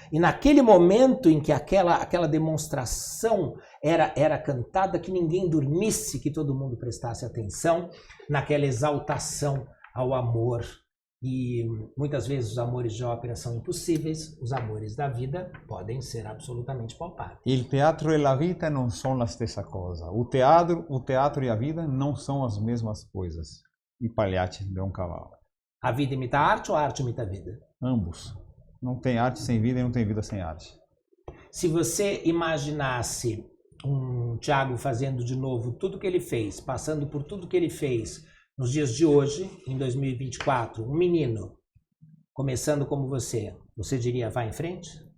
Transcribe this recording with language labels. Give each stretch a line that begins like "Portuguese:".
Portuguese: E naquele momento em que aquela demonstração era cantada, que ninguém dormisse, que todo mundo prestasse atenção naquela exaltação ao amor. E muitas vezes os amores de ópera são impossíveis, os amores da vida podem ser absolutamente palpáveis.
Italian: Il teatro e la vita non sono la stessa cosa.
Portuguese: O teatro e a vida não são as mesmas coisas. E Pagliacci de um cavalo. A vida imita a arte ou a arte imita a vida? Ambos. Não tem arte sem vida e não tem vida sem arte. Se você imaginasse um Thiago fazendo de novo tudo que ele fez, passando por tudo que ele fez nos dias de hoje, em 2024, um menino, começando como você diria, vai em frente?